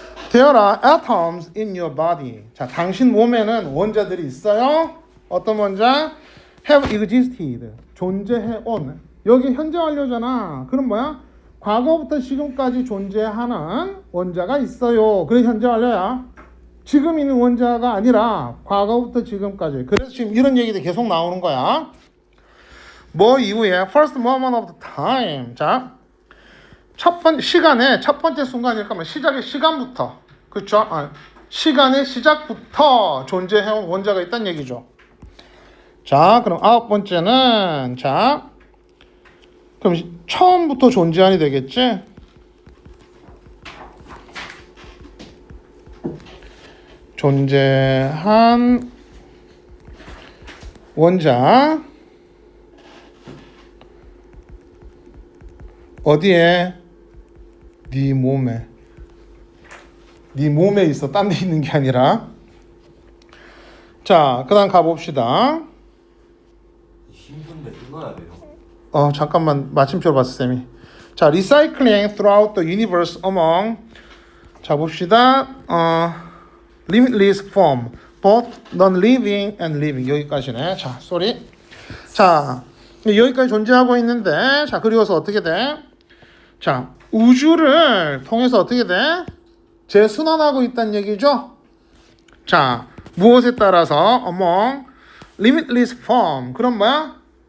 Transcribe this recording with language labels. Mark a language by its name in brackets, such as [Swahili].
[English] There are atoms in your body. [Korean] 자, 당신 몸에는 원자들이 있어요. 어떤 원자? Have existed. 존재해온. 여기 현재 완료잖아. 그럼 뭐야? 과거부터 지금까지 존재하는 원자가 있어요. 그래 현재 완료야. 지금 있는 원자가 아니라 과거부터 지금까지. 그래서 지금 이런 얘기들이 계속 나오는 거야. [English] 뭐 이후에 first moment of the time. [Korean] 자, 시간의 첫 번째 순간일까 면 시작의 시간부터. 그렇죠? 시간의 시작부터 존재해온 원자가 있다는 얘기죠. 자, 그럼 9번째는 자, 그럼 처음부터 존재한이 되겠지? 존재한 원자 어디에? 네 몸에. 네 몸에 있어. 딴 데 있는 게 아니라. 자, 그 다음 가봅시다. 힘든데 끊어야 돼요. 잠깐만 마침표를 봤어 쌤이. [English] 자, recycling throughout the universe among 자 봅시다. limitless form both non-living and living 여기까지네. [Korean] 자, 쏘리. 자, 여기까지 존재하고 있는데 자, 그리고서 어떻게 돼? 자, 우주를 통해서 어떻게 돼? 재순환하고 있다는 얘기죠. 자, 무엇에 따라서 among limitless form 그럼 뭐야?